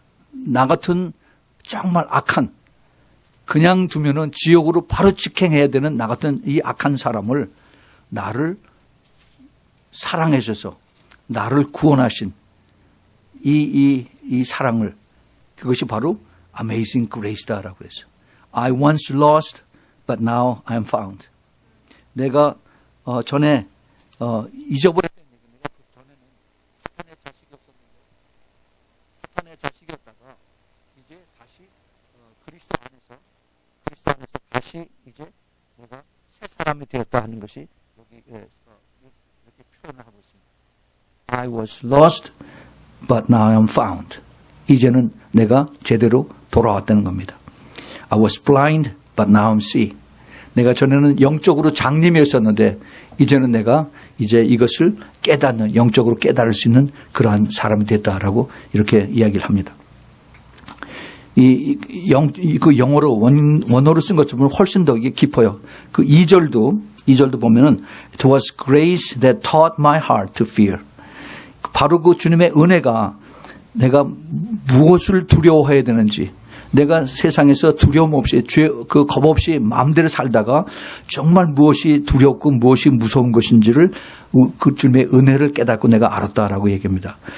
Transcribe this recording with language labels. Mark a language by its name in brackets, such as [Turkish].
[Korean] 나 같은 정말 악한, 그냥 두면은 지옥으로 바로 직행해야 되는 나 같은 이 악한 사람을 나를 사랑해 주셔서 나를 구원하신 이 사랑을, 그것이 바로 Amazing Grace다라고 했어요. [English] I once lost, but now I am found. [Korean] 내가 전에 잊어버렸던 얘기입니다. 전에는 사탄의 자식이었다가 이제 다시 그리스도 안에서 다시 이제 내가 새 사람이 되었다 하는 것이 여기 이렇게 표현을 하고 있습니다. [English] I was lost, but now I am found. [Korean] 이제는 내가 제대로 돌아왔다는 겁니다. [English] I was blind, but now I see. [Korean] 내가 전에는 영적으로 장님이었었는데 이제는 내가 이제 이것을 깨닫는, 영적으로 깨달을 수 있는 그러한 사람이 됐다라고 이렇게 이야기를 합니다. 그 영어로 원어로 쓴 것처럼 훨씬 더 이게 깊어요. 그 2절도 보면은 [English] It was grace that taught my heart to fear. [Korean] 바로 그 주님의 은혜가 내가 무엇을 두려워해야 되는지, 내가 세상에서 두려움 없이, 겁 없이 마음대로 살다가 정말 무엇이 두렵고 무엇이 무서운 것인지를 그 주님의 은혜를 깨닫고 내가 알았다라고 얘기합니다.